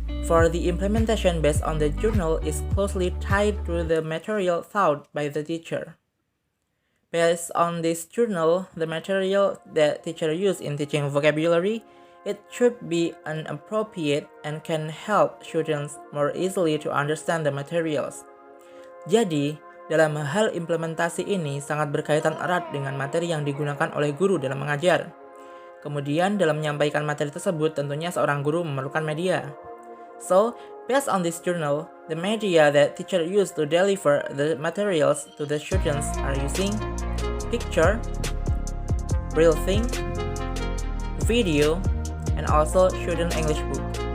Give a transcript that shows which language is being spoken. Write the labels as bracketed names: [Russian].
[English] For the implementation based on the journal is closely tied to the material taught by the teacher. Based on this journal, the material that teacher use in teaching vocabulary, it should be appropriate and can help students more easily to understand the materials. [Indonesian] Jadi, dalam hal implementasi ini sangat berkaitan erat dengan materi yang digunakan oleh guru dalam mengajar. Kemudian dalam menyampaikan materi tersebut tentunya seorang guru memerlukan media. [English] So, based on this journal, the media that teacher used to deliver the materials to the students are using picture, real thing, video, and also student English book.